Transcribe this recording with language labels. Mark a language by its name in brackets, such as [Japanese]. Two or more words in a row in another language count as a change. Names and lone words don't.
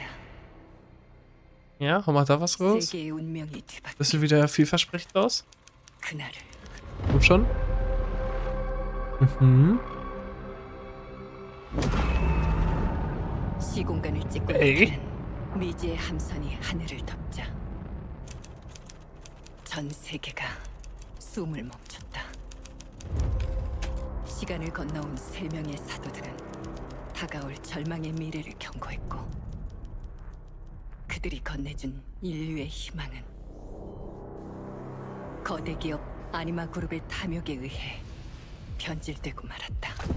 [German] Ja, haben wir da was raus? [Korean] 세계의 운명이 뒤바뀐 [German] Das sieht wieder vielversprechend aus. [Korean] 그날을 [German] Komm schon. Mhm. [Korean] 시공간을 찍고 에이. 나타난 미지의 함선이 하늘을 덮자 전 세계가 숨을 멈췄다. 시간을 건너온 3명의 사도들은 다가올 절망의 미래를 경고했고 그들이 건네준 인류의 희망은 거대 기업 아니마 그룹의 탐욕에 의해 변질되고 말았다.